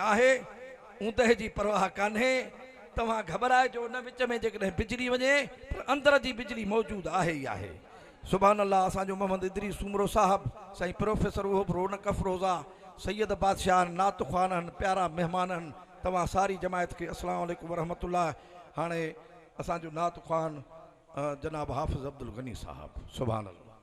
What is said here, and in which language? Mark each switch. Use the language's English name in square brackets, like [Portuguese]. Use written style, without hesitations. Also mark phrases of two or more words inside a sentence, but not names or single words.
[Sindhi] आहे ऊंदह जी परवाह कान्हे तव्हां घबराइजो न विच में जेकॾहिं बिजली वञे पर अंदर जी बिजली मौजूद आहे ई आहे [Arabic] سبحان الله [Sindhi] असांजो मोहम्मद इदरीस सूमरो साहब साईं प्रोफेसर उहो बि रौनक अफरोज़ा सैयद बादशाह नात ख़्वान आहिनि प्यारा महिमान आहिनि तव्हां सारी जमायत खे [Arabic] السلام عليكم ورحمة الله [Sindhi] हाणे असांजो नात ख़्वान जनाब हाफ़िज़ अब्दुल गनी साहब [Arabic] سبحان الله